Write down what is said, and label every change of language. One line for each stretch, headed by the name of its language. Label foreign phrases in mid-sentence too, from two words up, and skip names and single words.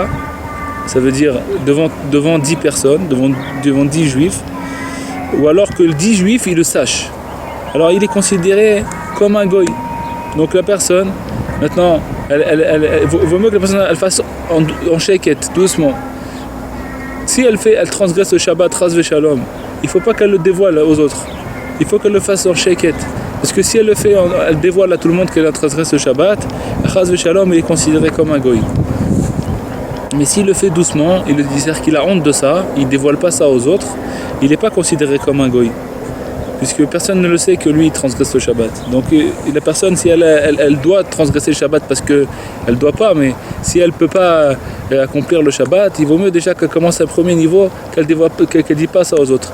French: Ça veut dire devant 10 personnes, devant 10 juifs, ou alors que le 10 juifs, il le sache. Alors il est considéré comme un goy. Donc la personne, maintenant, il vaut mieux que la personne elle fasse en sheket, doucement. Si elle transgresse le Shabbat,
Hebrew: חס ושלום,
French: il ne faut pas qu'elle le dévoile aux autres. Il faut qu'elle le fasse en sheket. Parce que si elle le fait, elle dévoile à tout le monde qu'elle a transgressé le Shabbat,
Hebrew: חס ושלום,
French: il est considéré comme un goy. Mais s'il le fait doucement, il dit qu'il a honte de ça, il ne dévoile pas ça aux autres, il n'est pas considéré comme un goy. Puisque personne ne le sait que lui il transgresse le Shabbat. Donc la personne, si elle doit transgresser le Shabbat parce qu'elle ne doit pas, mais si elle ne peut pas accomplir le Shabbat, il vaut mieux déjà qu'elle commence à un premier niveau, qu'elle ne dit pas ça aux autres.